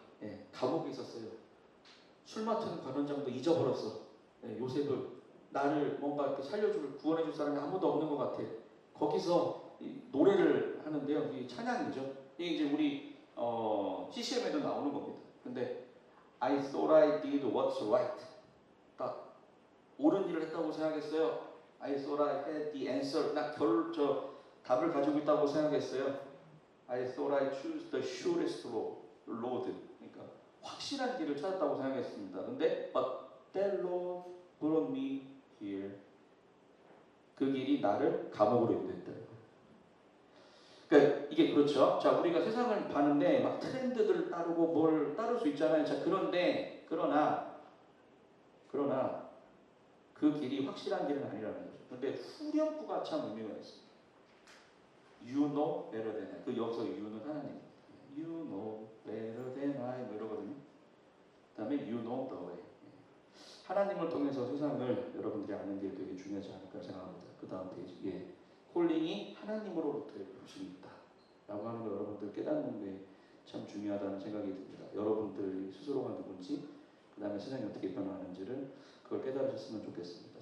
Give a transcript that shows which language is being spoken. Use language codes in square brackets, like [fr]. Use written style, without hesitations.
[ko] 예, 감옥에 있었어요. 술 맡은 관원장도 잊어버렸어. 예, 요셉을 나를 뭔가 이렇게 살려줄 구원해줄 사람이 아무도 없는 것 같아. 거기서 노래를 하는데요. 이 찬양이죠. 이게 이제 우리 CCM에도 나오는 겁니다. 근데 [en] I thought I did what's right. [ko] 딱 옳은 일을 했다고 생각했어요. [en] I thought I had the answer. [ko] 나 답을 가지고 있다고 생각했어요. [en] I thought I choose the surest road. [ko] 그러니까 확실한 길을 찾았다고 생각했습니다. 근데 [en] but that road brought me here. [ko] 그 길이 나를 감옥으로 인도했다. 그러니까 이게 그렇죠. 자, 우리가 세상을 봤는데 막 트렌드들 따르고 뭘 따를 수 있잖아요. 자, 그러나 그 길이 확실한 길은 아니라는 거죠. 근데 후렴구가 참 의미가 있습니다. [en] You know better than I. [ko] 그 여기서 you는 하나님. [en] You know better than I [ko] 뭐 이러거든요. 그 다음에 [en] you know the way. [ko] 하나님을 통해서 세상을 여러분들이 아는 게 되게 중요하지 않을까 생각합니다. 그 다음 페이지. 예. 콜링이 하나님으로부터의 부르심이 있다. 라고 하는 걸 여러분들 깨닫는 게 참 중요하다는 생각이 듭니다. 여러분들 스스로가 누군지 그 다음에 세상이 어떻게 변화하는지를 그걸 깨달으셨으면 좋겠습니다.